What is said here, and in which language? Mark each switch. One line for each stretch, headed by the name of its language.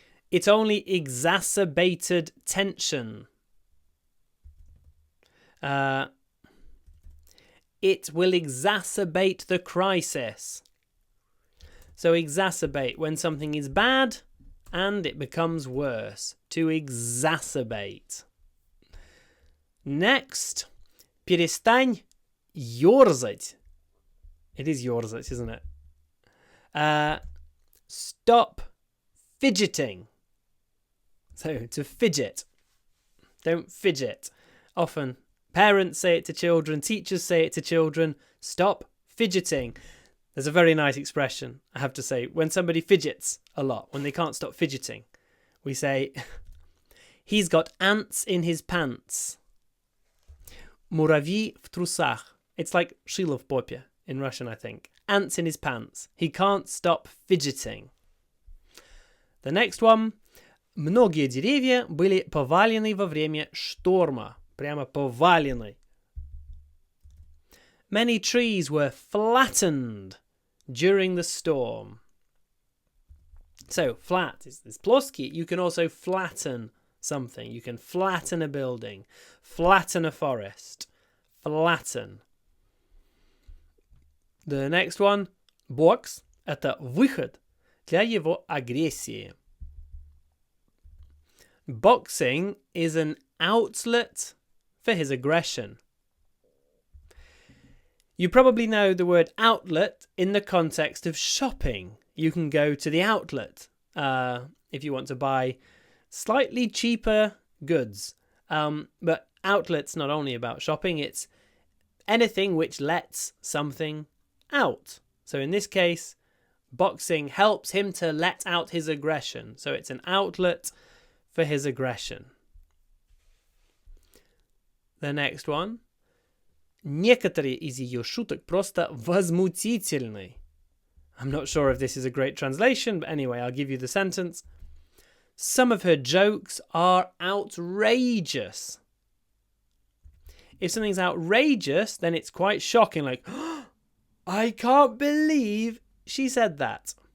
English: It only exacerbated tension. It will exacerbate the crisis. So exacerbate, when something is bad and it becomes worse. To exacerbate.
Russian: Next, перестань ёрзать.
English: It is ёрзать, isn't it? Stop fidgeting. So, to fidget. Don't fidget. Often, parents say it to children, teachers say it to children. Stop fidgeting. There's a very nice expression, I have to say. When somebody fidgets a lot, when they can't stop fidgeting, we say, he's got ants in his pants.
Russian: Муравьи в трусах.
English: It's like
Russian: шило в попе
English: in Russian, I think. Ants in his pants. He can't stop fidgeting. The next one.
Russian: Многие деревья были повалены во время шторма. Прямо повалены.
English: Many trees were flattened during the storm. So, flat is плоский. You can also flatten something. You can flatten a building. Flatten a forest. Flatten. The next one.
Russian: Бокс – это выход для его агрессии.
English: Boxing is an outlet for his aggression. You probably know the word outlet in the context of shopping. You can go to the outlet if you want to buy slightly cheaper goods. But outlet's not only about shopping, it's anything which lets something out. So in this case, boxing helps him to let out his aggression. So it's an outlet for his aggression. The next one.
Russian: Некоторые из ее шуток просто возмутительны.
English: I'm not sure if this is a great translation, but anyway, I'll give you the sentence. Some of her jokes are outrageous. If something's outrageous, then it's quite shocking, like, oh, I can't believe she said that.